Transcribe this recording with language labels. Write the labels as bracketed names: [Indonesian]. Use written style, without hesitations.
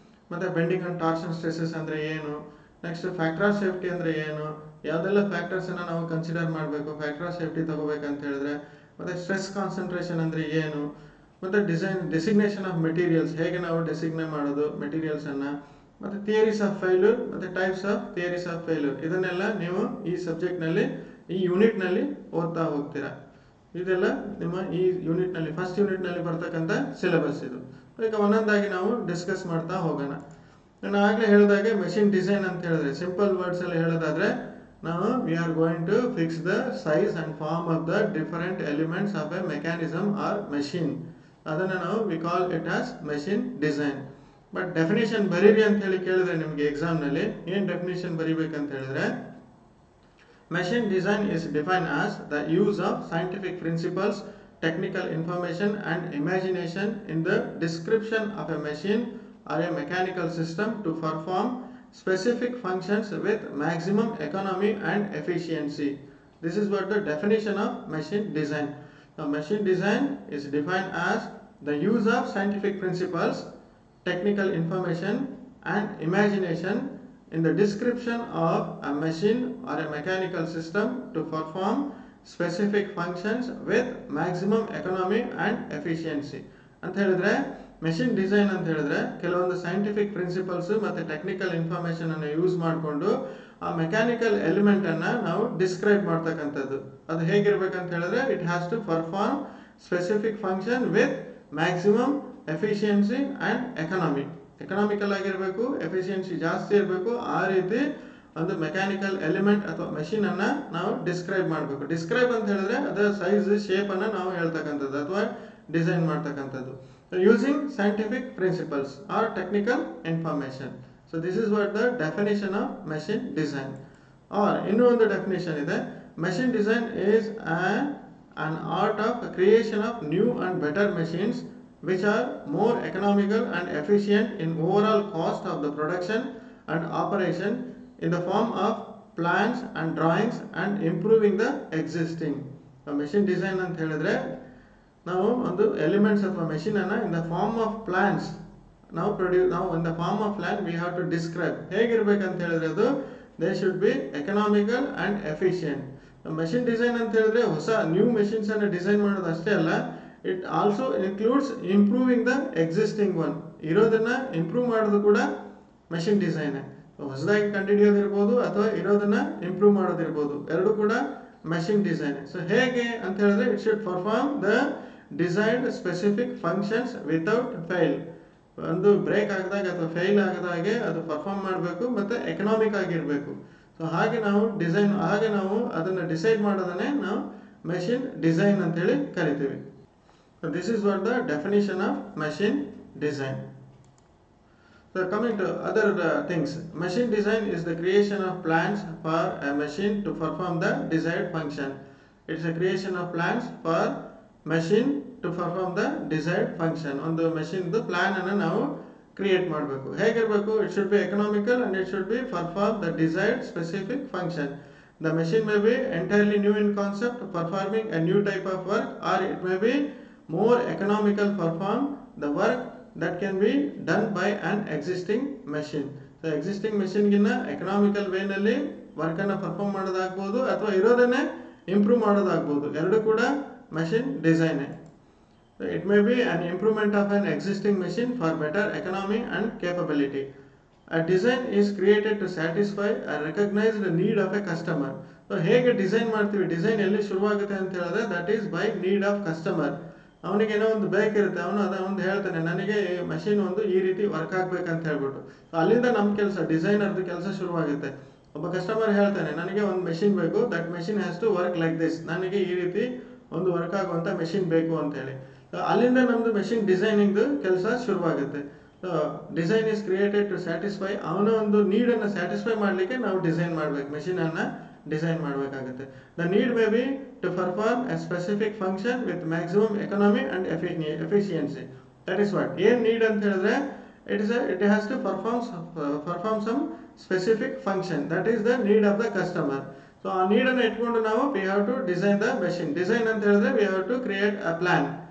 [Kannada] ಮತ್ತು bending and torsion stresses ಅಂದರೆ ಏನು, ನೆಕ್ಸ್ಟ್ ಫ್ಯಾಕ್ಟರ್ ಆಫ್ ಸೇಫ್ಟಿ ಅಂದರೆ ಏನು, ಯಾವುದೆಲ್ಲ ಫ್ಯಾಕ್ಟರ್ಸನ್ನು ನಾವು ಕನ್ಸಿಡರ್ ಮಾಡಬೇಕು ಫ್ಯಾಕ್ಟರ್ ಆಫ್ ಸೇಫ್ಟಿ ತಗೋಬೇಕಂತ ಹೇಳಿದ್ರೆ, ಮತ್ತು ಸ್ಟ್ರೆಸ್ ಕಾನ್ಸಂಟ್ರೇಷನ್ ಅಂದರೆ ಏನು, ಮತ್ತು ಡೆಸಿಗ್ನೇಷನ್ ಆಫ್ ಮೆಟೀರಿಯಲ್ಸ್, ಹೇಗೆ ನಾವು ಡೆಸಿಗ್ನೇಟ್ ಮಾಡೋದು ಮೆಟೀರಿಯಲ್ಸನ್ನು, ಮತ್ತು ಥಿಯರೀಸ್ ಆಫ್ ಫೇಲ್ಯೂರ್ ಮತ್ತು types of theories of failure. ಇದನ್ನೆಲ್ಲ ನೀವು ಈ ಸಬ್ಜೆಕ್ಟ್ನಲ್ಲಿ, ಈ ಯೂನಿಟ್ನಲ್ಲಿ ಓದ್ತಾ ಹೋಗ್ತೀರಾ. ಇದೆಲ್ಲ ನಿಮ್ಮ ಈ ಯೂನಿಟ್ನಲ್ಲಿ, ಫಸ್ಟ್ ಯೂನಿಟ್ನಲ್ಲಿ ಬರ್ತಕ್ಕಂಥ ಸಿಲೆಬಸ್ ಇದು. ಈಗ ಒಂದೊಂದಾಗಿ ನಾವು ಡಿಸ್ಕಸ್ ಮಾಡ್ತಾ ಹೋಗೋಣ. ನಾನು ಆಗಲೇ ಹೇಳಿದಾಗೆ ಮೆಷಿನ್ ಡಿಸೈನ್ ಅಂತ ಹೇಳಿದ್ರೆ ಸಿಂಪಲ್ ವರ್ಡ್ಸಲ್ಲಿ ಹೇಳೋದಾದರೆ, [English] now we are going to fix the size and form of the different elements of a mechanism or machine. [Kannada] ಅದನ್ನು ನಾವು [English] we call it as machine design. [Kannada] But definition ಬರೀರಿ ಅಂತ ಹೇಳಿ ಕೇಳಿದ್ರೆ ನಿಮಗೆ ಎಕ್ಸಾಮ್ನಲ್ಲಿ ಏನು ಡೆಫಿನೇಷನ್ ಬರೀಬೇಕಂತ ಹೇಳಿದ್ರೆ, [English] Machine design is defined as the use of scientific principles, technical information and imagination in the description of a machine or a mechanical system to perform specific functions with maximum economy and efficiency. This is what the definition of machine design. Now machine design is defined as the use of scientific principles, technical information and imagination in the description of a machine or a mechanical system to perform specific functions with maximum economy and efficiency. [Kannada] ಅಂತ ಹೇಳಿದ್ರೆ machine design ಅಂತ ಹೇಳಿದ್ರೆ ಕೆಲವೊಂದು scientific principles ಮತ್ತೆ technical information ಅನ್ನು use ಮಾಡಿಕೊಂಡು ಆ mechanical element ಅನ್ನ ನಾವು ಡಿಸ್ಕ್ರೈಬ್ ಮಾಡ್ತಕ್ಕಂಥದ್ದು. ಅದು ಹೇಗಿರ್ಬೇಕಂತ ಹೇಳಿದ್ರೆ [English] it has to perform specific function with maximum efficiency and [Kannada] economical ಆಗಿರಬೇಕು, ಎಫಿಷಿಯನ್ಸಿ ಜಾಸ್ತಿ ಇರಬೇಕು. ಆ ರೀತಿ ಒಂದು ಮೆಕ್ಯಾನಿಕಲ್ ಎಲಿಮೆಂಟ್ ಅಥವಾ ಮೆಷಿನ್ ಅನ್ನ ನಾವು ಡಿಸ್ಕ್ರೈಬ್ ಮಾಡಬೇಕು. ಡಿಸ್ಕ್ರೈಬ್ ಅಂತ ಹೇಳಿದ್ರೆ ಅದರ ಸೈಜ್ ಶೇಪ್ ಅನ್ನ ನಾವು ಹೇಳ್ತಕ್ಕಂಥದ್ದು ಅಥವಾ ಡಿಸೈನ್ ಮಾಡ್ತಕ್ಕಂಥದ್ದು [English] Using scientific principles or technical information. So this is what the definition of machine design. [Kannada] R ಇನ್ನೂ ಒಂದು ಡೆಫಿನೇಷನ್ ಇದೆ. [English] Machine design is an art of creation of new and better machines which are more economical and efficient in overall cost of the production and operation in the form of plans and drawings and improving the existing. Machine design [Kannada] ಅಂತ ಹೇಳಿದ್ರೆ ನಾವು ಒಂದು elements ಅಥವಾ machine ಅನ್ನ [English] In the form of plans ನಾವು in the form of plan we have to describe. [Kannada] ಹೇಗಿರ್ಬೇಕಂತ ಹೇಳಿದ್ರೆ ಅದು [English] They should be economical and efficient. [Kannada] Machine design ಅಂತ ಹೇಳಿದ್ರೆ ಹೊಸ ನ್ಯೂ ಮೆಷಿನ್ಸ್ ಅನ್ನು ಡಿಸೈನ್ ಮಾಡೋದು ಅಷ್ಟೇ ಅಲ್ಲ, [English] It also includes improving the existing one. [Kannada] ಇರೋದನ್ನ ಇಂಪ್ರೂವ್ ಮಾಡೋದು ಕೂಡ ಮೆಷಿನ್ ಡಿಸೈನ್. ಹೊಸದಾಗಿ ಕಂಡುಹಿಡಿಯೋದಿರ್ಬೋದು ಅಥವಾ ಇರೋದನ್ನ ಇಂಪ್ರೂವ್ ಮಾಡೋದಿರ್ಬೋದು, ಎರಡು ಕೂಡ ಮೆಷಿನ್ ಡಿಸೈನ್. ಸೊ ಹೇಗೆ ಅಂತ ಹೇಳಿದ್ರೆ [English] It should perform the designed specific functions without fail. [Kannada] ಒಂದು ಬ್ರೇಕ್ ಆಗದಾಗ ಅಥವಾ ಫೇಲ್ ಆಗದಾಗೆ ಅದು ಪರ್ಫಾರ್ಮ್ ಮಾಡಬೇಕು ಮತ್ತೆ ಎಕನಾಮಿಕ್ ಆಗಿರಬೇಕು. ಸೊ ಹಾಗೆ ನಾವು ಅದನ್ನು ಡಿಸೈಡ್ ಮಾಡೋದನ್ನೇ ನಾವು ಮೆಷಿನ್ ಡಿಸೈನ್ ಅಂತೇಳಿ ಕರಿತೀವಿ. [English] So this is what the definition of machine design. So coming to other things, machine design is the creation of plans for a machine to perform the desired function. It's a creation of plans for machine to perform the desired function. [Kannada] ಒಂದು ಮೆಷಿನ್ದು plan ಅನ್ನು ನಾವು create ಮಾಡಬೇಕು. ಹೇಗಿರಬೇಕು? [English] It should be economical and it should be perform the desired specific function. The machine may be entirely new in concept, performing a new type of work, or it may be more economical, perform the work that can be done by an existing machine. [Kannada] So existing machine ಗಿನ್ನ economical ವೇನಲ್ಲಿ work ಅನ್ನು perform ಮಾಡೋದಾಗ್ಬೋದು ಅಥವಾ ಇರೋದನ್ನೇ improve ಮಾಡೋದಾಗ್ಬೋದು, ಎರಡು ಕೂಡ machine design. [English] It may be an improvement of an existing machine for better economy and capability. A design is created to satisfy a recognized need of a customer. [Kannada] So ಹೇಗೆ design ಮಾಡ್ತೀವಿ, design ಎಲ್ಲಿ ಶುರುವಾಗುತ್ತೆ ಅಂತ ಹೇಳಿದ್ರೆ [English] That is by need of customer. [Kannada] ಅವನಿಗೆ ಏನೋ ಒಂದು ಬೇಕಿರುತ್ತೆ, ಅವನು ಹೇಳ್ತಾನೆ ನನಗೆ ಮಷಿನ್ ಒಂದು ಈ ರೀತಿ ವರ್ಕ್ ಆಗ್ಬೇಕಂತ ಹೇಳ್ಬಿಟ್ಟು. ಸೊ ಅಲ್ಲಿಂದ ನಮ್ಮ ಕೆಲಸ ಡಿಸೈನರ್ದು ಕೆಲಸ ಶುರುವಾಗುತ್ತೆ. ಒಬ್ಬ ಕಸ್ಟಮರ್ ಹೇಳ್ತಾನೆ ನನಗೆ ಒಂದು ಮೆಷಿನ್ ಬೇಕು, [English] that machine has to work like this, [Kannada] ನನಗೆ ಈ ರೀತಿ ಒಂದು ವರ್ಕ್ ಆಗುವಂಥ ಮೆಷಿನ್ ಬೇಕು ಅಂತೇಳಿ. ಅಲ್ಲಿಂದ ನಮ್ಮದು ಮೆಷಿನ್ ಡಿಸೈನಿಂಗ್ದು ಕೆಲಸ ಶುರುವಾಗುತ್ತೆ. [English] so design is created to satisfy, [Kannada] ಅವನ ಒಂದು ನೀಡನ್ನು ಸ್ಯಾಟಿಸ್ಫೈ ಮಾಡಲಿಕ್ಕೆ ನಾವು ಡಿಸೈನ್ ಮಾಡಬೇಕು, ಮೆಷಿನನ್ನು ಡಿಸೈನ್ ಮಾಡಬೇಕಾಗುತ್ತೆ. [English] The need may be to perform a specific function with maximum economy and efficiency. That is what [Kannada] ಏನು ನೀಡ್ ಅಂತ ಹೇಳಿದ್ರೆ [English] it has to perform some specific function, that is the need of the customer. So [Kannada] ಆ ನೀಡನ್ನು ಇಟ್ಕೊಂಡು ನಾವು [English] we have to design the machine. [Kannada] Design ಅಂತ ಹೇಳಿದ್ರೆ [English] we have to create a plan.